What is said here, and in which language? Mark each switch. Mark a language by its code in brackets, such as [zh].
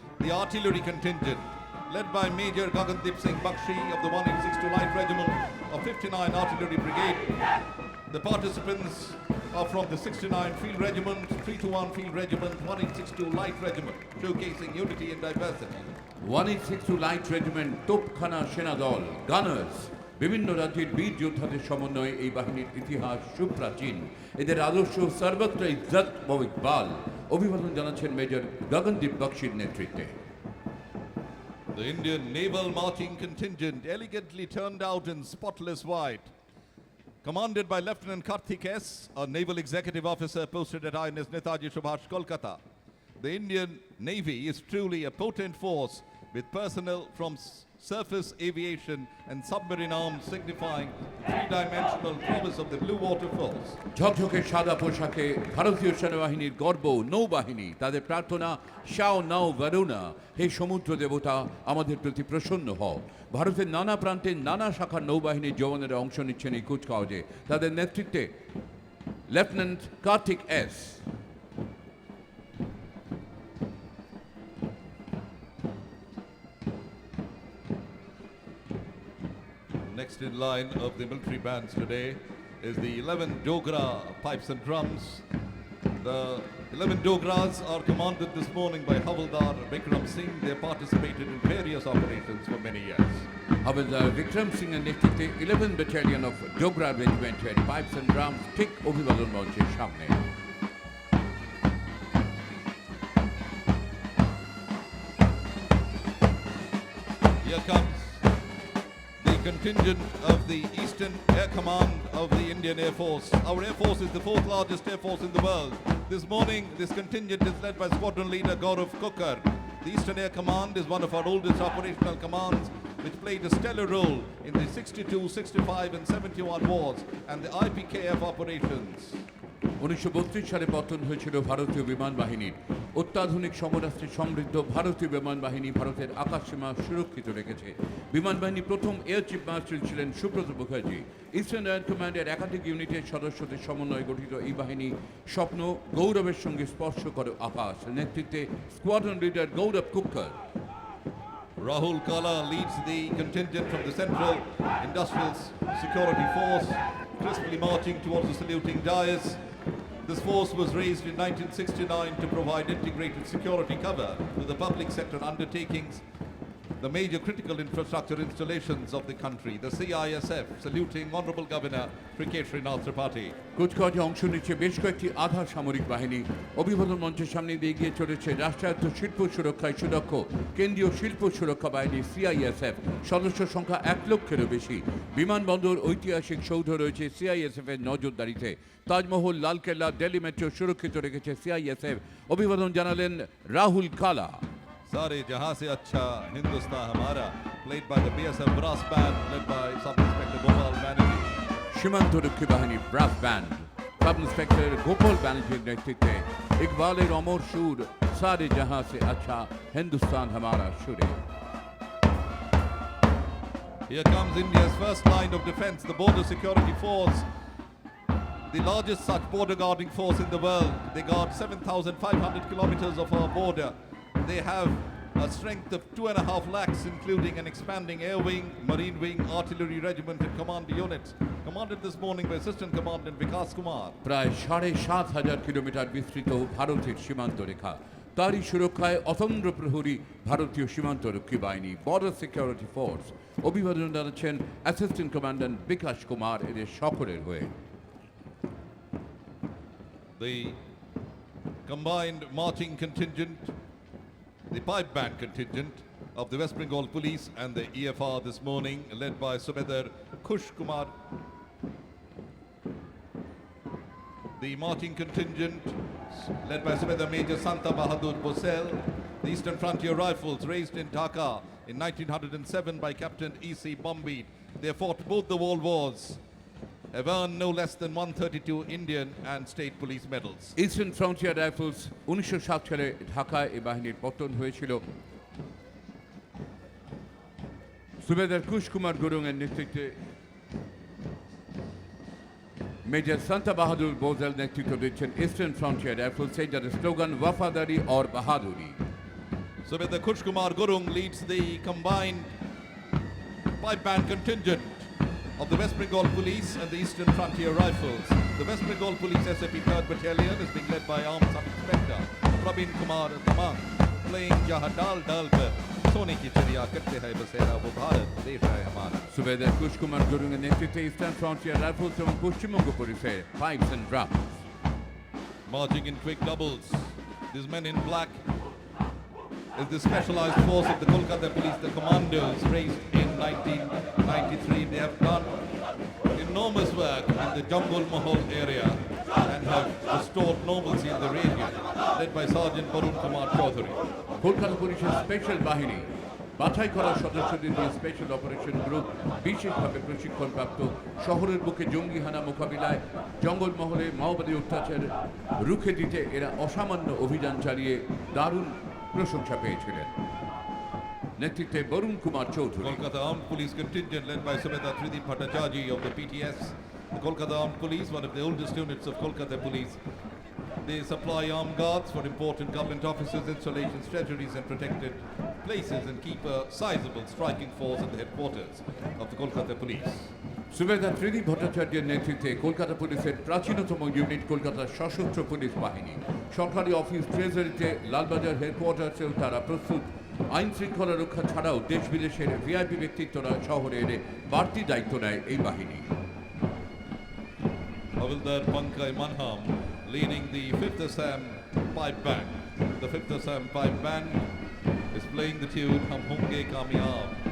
[en] The artillery contingent, led by Major Gagandip Singh Bakshi of the 1862 Light Regiment of 59 Artillery Brigade. The participants are from the 69 Field Regiment, 321 Field Regiment, 1862 Light Regiment, showcasing unity and diversity. [bn] 1862 light regiment, Topkhana সেনাদল, গানার্স, বিভিন্ন রাজ্যের বীর যোদ্ধাদের সমন্বয়ে এই বাহিনীর ইতিহাস সুপ্রাচীন। এদের আদর্শ সর্বত্র ইজ্জত ও ইকবাল। অভিবাদন জানাচ্ছেন মেজর গগনদীপ বক্সির নেতৃত্বে। [en] The Indian Naval Marching Contingent, elegantly turned out in spotless white, commanded by Lieutenant Karthik S., a naval executive officer posted at INS Netaji Subhash, Kolkata. The Indian Navy is truly a potent force with personnel from surface aviation and submarine arms, signifying the three-dimensional promise of the Blue Water Force. [bn] ঝকঝকে সাদা পোশাকে ভারতীয় সেনাবাহিনীর গর্ব নৌবাহিনী। তাদের প্রার্থনা, [sa] শাও নাও বরুণা, [bn] হে সমুদ্র দেবতা আমাদের প্রতি প্রসন্ন হও। ভারতের নানা প্রান্তের নানা শাখার নৌবাহিনীর জওয়ানেরা অংশ নিচ্ছেন এই কুচকাওয়াজে। তাদের নেতৃত্বে lieutenant Kartik S. [en] Next in line of the military bands today is the 11 Dogra pipes and drums. The 11 Dogras are commanded this morning by Havildar Vikram Singh. They participated in various operations for many years. [bn] হাবিলদার বিক্রম সিং এর নেতৃত্বে 11 battalion of Dogra রেজিমেন্টের pipes and drums ঠিক অভিবাদন মঞ্চের সামনে। [en] Here comes the contingent of the Eastern Air Command of the Indian Air Force. Our Air Force is the fourth largest air force in the world. This morning, this contingent is led by Squadron Leader Gaurav Kukkar. The Eastern Air Command is one of our oldest operational commands, which played a stellar role in the 62, 65 and 71 wars and the IPKF operations. [bn] 1932 সালে পতন হয়েছিল ভারতীয় বিমান বাহিনীর। অত্যাধুনিক সমরাস্ত্রে সমৃদ্ধ ভারতীয় বিমান বাহিনী ভারতের আকাশসীমা সুরক্ষিত রেখেছে। বিমান বাহিনীর প্রথম এয়ার চিফ মার্শাল ছিলেন সুব্রত মুখার্জি। ইস্টার্ন এয়ার কমান্ডের একাধিক ইউনিটের সদস্যদের সমন্বয়ে গঠিত এই বাহিনী স্বপ্ন গৌরবের সঙ্গে স্পর্শ করে আকাশ। নেতৃত্বে squadron leader Gaurav কুক্কর। [en] Rahul Kala leads the contingent from the Central Industrial Security Force, crisply marching towards the saluting dais. This force was raised in 1969 to provide integrated security cover to the public sector undertakings, the major critical infrastructure installations of the country. The CISF saluting Honorable Governor Trikeshri Nath Tripathi. [bn] কুচকাওয়াজে অংশ নিচ্ছে বেশ কয়েকটি আধা সামরিক বাহিনী। অভিবাদন মঞ্চের সামনে দিয়ে এগিয়ে চলেছে রাষ্ট্রায়ত্ত শিল্প সুরক্ষায় সুদক্ষ কেন্দ্রীয় শিল্প সুরক্ষা বাহিনী সিআইএসএফ। সদস্য সংখ্যা 1 লক্ষেরও বেশি। বিমানবন্দর ঐতিহাসিক সৌধ রয়েছে সিআইএসএফ এর নজরদারিতে। তাজমহল, লালকেল্লা, দিল্লি মেট্রো সুরক্ষিত রেখেছে সিআইএসএফ। অভিবাদন জানালেন রাহুল কালা। [en] Sare Jahan Se Acha Hindustan Hamara, played by the BSF Brass Band, led by Sub Inspector Gopal Banerjee. [bn] সীমান্তরক্ষী বাহিনী brass band, sub inspector Gopal ব্যানার্জির নেতৃত্বে ইকবালের অমর সুর সারে জাহাঁ সে আচ্ছা হিন্দুস্তান হামারা সুরে। [en] Here comes India's first line of defense, the Border Security Force, the largest such border guarding force in the world. They guard 7,500 kilometers of our border. They have a strength of 2.5 lakhs, including an expanding air wing, marine wing, artillery regiment and command units. Commanded this morning by Assistant Commandant Vikas Kumar. [bn] প্রায় 7,500 kilometre বিস্তৃত ভারতের সীমান্ত রেখা। তারই সুরক্ষায় অতন্দ্র প্রহরী ভারতীয় সীমান্তরক্ষী বাহিনী বর্ডার সিকিউরিটি ফোর্স। অভিবাদন জানাচ্ছেন অ্যাসিস্ট্যান্ট কমান্ড্যান্ট বিকাশ কুমার এদের সকলের হয়ে। [en] The combined marching contingent, the pipe band contingent of the West Bengal Police and the EFR this morning, led by Subedar Khush Kumar. The marching contingent, led by Subedar Major Santa Bahadur Bosel. The Eastern Frontier Rifles, raised in Dhaka in 1907 by Captain E.C. Bombay. They fought both the world wars, have earned no less than 132 Indian and state police medals. [bn] Eastern frontier rifles 1907 সালে ঢাকায় এই বাহিনীর পতন হয়েছিল। সুবেদার কুশ কুমার গুরুং এর নেতৃত্বে major Santa বাহাদুর বোজেল নেতৃত্ব দিচ্ছেন ইস্টার্ন ফ্রন্টিয়ার রাইফেলস। যাদের স্লোগান [hi] ওয়াফাদারি और বাহাদুরি। [en] Subedar Khush Kumar Gurung leads the combined pipe band contingent. of the West Bengal Police and the Eastern Frontier Rifles. The West Bengal Police SAP 3rd Battalion is being led by Armed Sub-Inspector Praveen Kumar Tamang, playing Jahadal Dalper. [hi] सोने की चिड़िया करते हैं बसेरा वो भारत देश है हमारा [bn] সুবেদার কুশ কুমার গুরুংয়ের নেতৃত্বে ইস্টার্ন ফ্রন্টিয়ার রাইফেলস এবং পশ্চিমবঙ্গ পুলিশের pipes and drums. [en] Marching in quick doubles, these men in black is the specialized force of the Kolkata Police, the commandos raised in 1993. They have done enormous work in the Jambul Mahal area and have restored normalcy in the region, led by Sergeant Barun Kumar Chaudhary. [bn] Kolkata পুলিশের special বাহিনী বাছাই করা সদস্যদের নিয়ে special operation group বিশেষভাবে প্রশিক্ষণপ্রাপ্ত শহরের বুকে জঙ্গি হানা মোকাবিলায় জঙ্গলমহলে মাওবাদী অত্যাচার রুখে দিতে এরা অসামান্য অভিযান চালিয়ে দারুণ প্রশংসা পেয়েছিলেন। নেতৃত্বে Varun Kumar Chowdhury. [en] Kolkata Armed Police contingent led by Subedar Tridip Bhattacharjee of the PTS. The Kolkata Armed Police, one of the oldest units of Kolkata Police. They supply armed guards for important government offices, installations, treasuries and protected places and keep a sizable striking force at the headquarters of the Kolkata Police. [bn] সুবেদার ত্রিদীপ ভট্টাচার্যের নেতৃত্বে কলকাতা পুলিশের প্রাচীনতম unit কলকাতার সশস্ত্র police বাহিনী। সরকারি office ট্রেজারিতে Lalbazar হেডকোয়ার্টার্সেও তারা প্রস্তুত। আইন শৃঙ্খলা রক্ষা ছাড়াও দেশ বিদেশের ভিআইপি ব্যক্তিত্বরা শহরে এনে বাড়তি দায়িত্ব নেয় এই বাহিনী। [en] Havildar Pankaj Manham leading the 5th Assam Pipe Band. The 5th Assam Pipe Band is playing the tune Hum Honge Kamyab.